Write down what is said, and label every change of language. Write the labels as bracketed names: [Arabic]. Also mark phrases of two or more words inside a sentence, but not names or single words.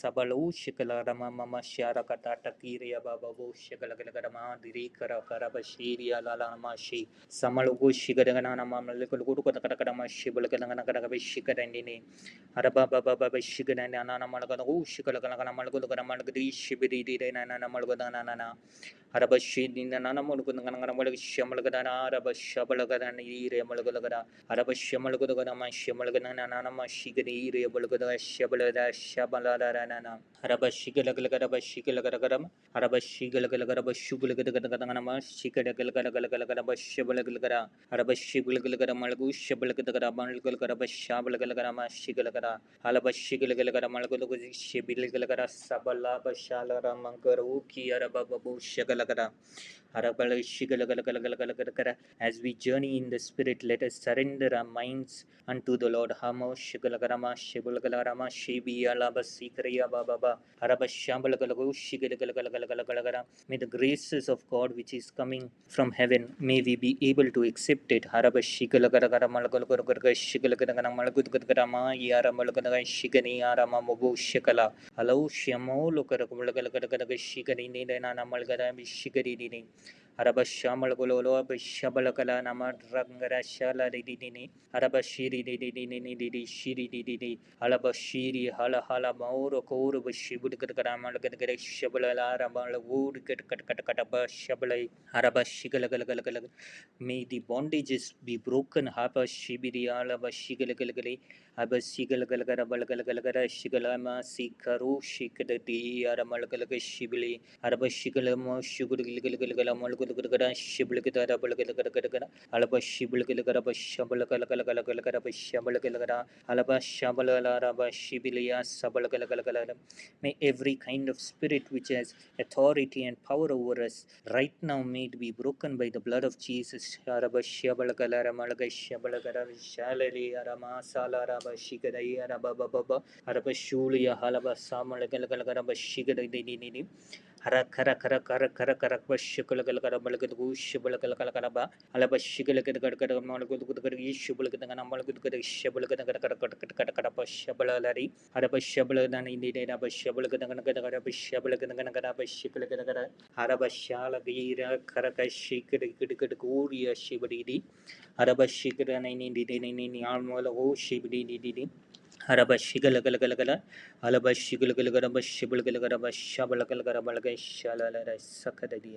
[English] Malu Shikalarama Mama Shara Katata Kiria Baba Shikalagarama Dirikara Karabashiria Lalamashi Samalugu Shigadana Mamalukuru Katakama Shibalagana Shikadandini Araba Baba Shigadan Anana Malaganu Shikalagana Malagana Malagadi Shibidi and Malagana Arabashi in the Nanamalagana Shamalagana Arabashabalagan Malagana Arabashamalagana Shamalagana Nanama Shigadi Bulgada Shabalada Shabalada Arabashigalagaram Arabashigalagaram Shugalagadanama Shikadagalagalagalagaba Shabalagara Arabashigalagaramalgu Shabalagaramalgalgaraba Shabalagalagama Shigalagara Alabashigalagaramalgu Shibilagara Sabala Bashalaramangaru Ki Arababu Shagalagara as we journey in the Spirit, let us surrender our minds unto the Lord. Hamo Shigalagarama Shibulagarama Shibi Alaba Sikriya Baba Arabashambalagalago Shigalagalagalagalagala. May the graces of God which is coming from heaven, may we be able to accept it. Harabashigalagaragaramalagalagarga Shigalagaramalagudgarama Yaramalagaraga Shigani Arama Mobu Shikala. Allow Shamo Lokaragalagalagaraga Shigani Nana Malgara Shigari. Arabashamalagolo Shabalakala Nama Rangara Shala Didini Arabashiri Didini Shiri Didi Alabashiri Hala Hala Mauro Kuru Shibudkaramal Shabala Ramal Wood Katakataba Shabalai Arabashigalagalagalag. May the bondages be broken. Hapa Shibiri Alaba Shigalagali Abasigalagalagalagala Shigalama Sikaru Shikadi Aramalagalaga Shibili Arabashigalamo Shugurgalagalagala Shibilgada Balagala Alaba Shibilgala Shabalagalagalagala Shabalagala Alaba Shabala Raba Shibilia Sabalagalagalagala. May every kind of spirit which has authority and power over us right now may it be broken by the blood of Jesus. Araba Shabalagala Malaga Shabalagara Shalali Arama Sala Shikadai Arababa Arabashulia Halaba Samalagalagaraba Shikadai Hara Kara Kara Kara Kara Kara Shikalagalagarabalagadu Shibalagalagaraba Alabashigalagaragaramalagudgari Shibulaganamalagudgari Shibalaganagaraba Shabalari Arabashabalan in the Arabashabalaganagara Shabalaganagaraba Shikalagara Arabashala Gira Karakashikuri Shibadi Arabashikran in the Almola Shibidi Arabashigalagala Alabashigalagaraба Shibalagaraba Shabalagarabalga Shalala Sakadadia.